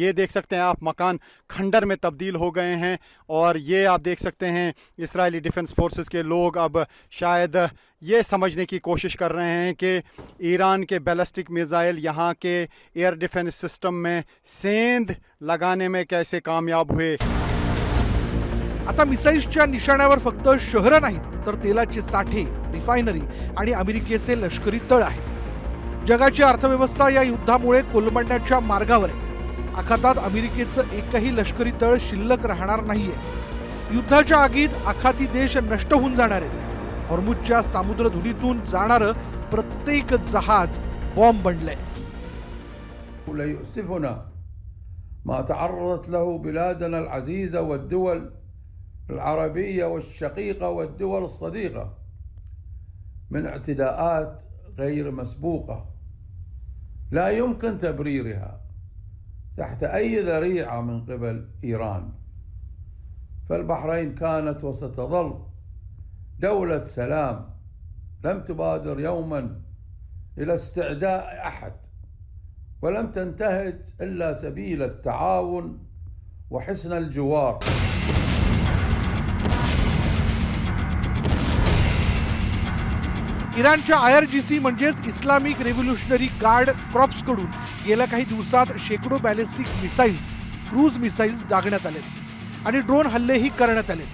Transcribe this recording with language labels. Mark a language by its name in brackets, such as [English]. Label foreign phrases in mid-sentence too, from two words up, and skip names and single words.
[Hindi] ये देख सकते हैं आप, मकान खंडर में तब्दील हो गए हैं। और ये आप देख सकते हैं [English] Israeli Defense Forces [Hindi] के लोग अब शायद ये समझने की कोशिश कर रहे हैं कि ईरान के बैलिस्टिक मिसाइल यहाँ के [English] air defense system [Hindi] में सेंध लगाने में कैसे कामयाब हुए। [Marathi] आता मिसाईल्सच्या निशाण्यावर फक्त शहरं नाहीत तर तेलाचे साठे, रिफायनरी आणि अमेरिकेचे लष्करी तळ आहेत. जगाची अर्थव्यवस्था या युद्धामुळे कोलमडण्याच्या मार्गावर आहे. आखातात अमेरिकेचं एकही लष्करी तळ शिल्लक राहणार नाहीये. युद्धाच्या आगीत आखाती देश नष्ट होऊन जाणार आहेत. हॉर्मुझच्या समुद्रधुनीतून जाणारं प्रत्येक जहाज बॉम्ब बनलंय. [Arabic] ما تعرضت له بلادنا العزيزة والدول العربية والشقيقة والدول الصديقة من اعتداءات غير مسبوقة لا يمكن تبريرها تحت أي ذريعة من قبل إيران. فالبحرين كانت وستظل دولة سلام لم تبادر يوما إلى استعداء أحد ولم تنتهج إلا سبيل التعاون وحسن الجوار. [Marathi] इराणच्या IRGC म्हणजेच [English] Islamic Revolutionary Guard Corps [Marathi] कडून गेल्या काही दिवसात शेकडो [English] ballistic missiles, cruise missiles [Marathi] डागण्यात आले आणि ड्रोन हल्लेही करण्यात आले.